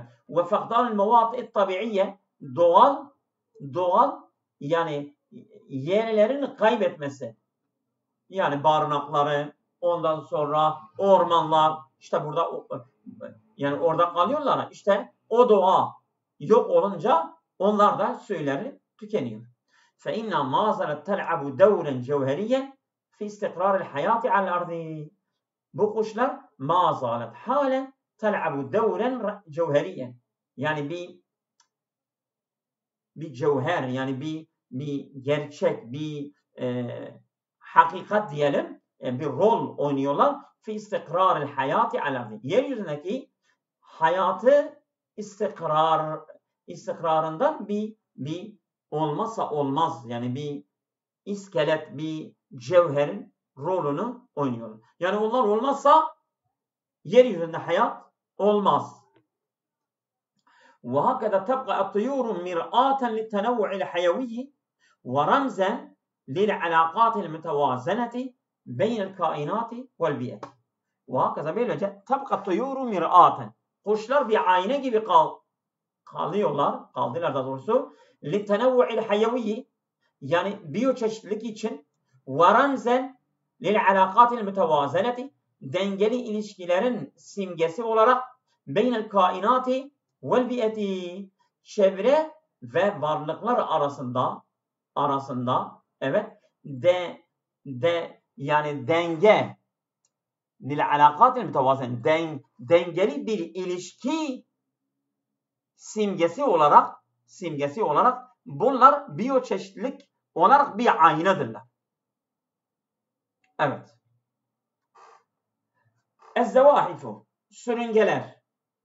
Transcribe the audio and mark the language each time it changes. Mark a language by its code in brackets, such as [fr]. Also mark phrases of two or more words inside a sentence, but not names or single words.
[ar] وفقدان المواطن الطبيعية [tr] doğal yani yerlerini kaybetmesi. Yani barınakları, ondan sonra ormanlar, işte burada yani orada kalıyorlar. İşte o doğa yok olunca onlar da suyları tükeniyor. [ar] فَاِنَّا مَا زَلَتْ تَلْعَبُ دَوْرًا جَوْهَرِيًّا فِي اسْتِقْرَارِ الْحَيَاةِ عَلَى الْأَرْضِ. [tr] Bu kuşlar [ar] مَا زَالَتْ [tr] halen [ar] تَلْعَبُ دَوْرًا جَوْهَرِيًّا [tr] yani bir cevher yani bir gerçek bir hakikat diyelim bir rol oynuyorlar. [ar] في استقرار الحياة على. [tr] Yeryüzündeki hayatı istikrarından bir olmazsa olmaz yani bir iskelet bir cevherin rolünü oynuyorlar. Yani onlar olmazsa yeryüzünde hayat olmaz. [ar] وهكذا تبقى الطيور مرآة للتنوع الحيوي ورمزا للعلاقات المتوازنة بين الكائنات والبيئة. وهكذا böylece تبقى الطيور مرآة. [tr] Kuşlar bir ayna gibi kaldılar da doğrusu. [ar] للتنوع الحيوي [tr] yani biyoçeşitlilik için [ar] ورمزا للعلاقات المتوازنة [tr] dengeli ilişkilerin simgesi olarak [ar] بين الكائنات والبيئة [tr] çevre ve varlıklar arasında yani denge [ar] للعلاقات المتوازنة [tr] dengeli bir ilişki simgesi olarak bunlar biyoçeşitlilik olarak bir aynadırlar. Evet. Ez-zevahifu sürüngenler.